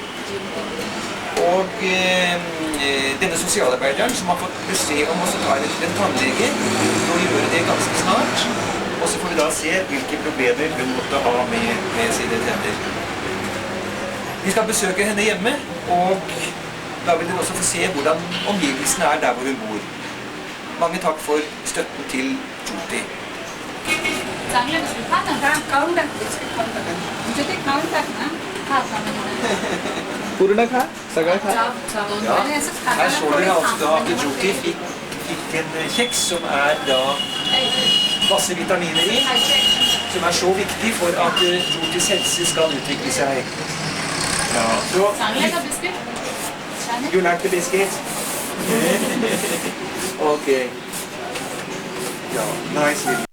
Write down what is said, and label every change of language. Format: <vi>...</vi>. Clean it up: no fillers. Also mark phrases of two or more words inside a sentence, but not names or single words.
<no>Og denne sosialarbeideren som har fått beskjed om å ta henne til en tannlege, nå gjør det ganske snart. Og så får vi da se hvilke problemer hun måtte ha med sine tenner. Vi skal besøke henne hjemme, og da vil dere også få se hvordan omgivelsene er der hvor hun bor. Mange takk for støtten til Jyoti.</no> <mr>पूर्ण खा सगळं खा</mr> <no>Ja, her så dere altså da at Jyoti fikk en kjeks som er da masse vitaminer i. som er så viktig for at Jyotis helse skal utvikle seg. Ja. Så,</no> <en>you like the biscuit? Okay. Yeah, nice.</en>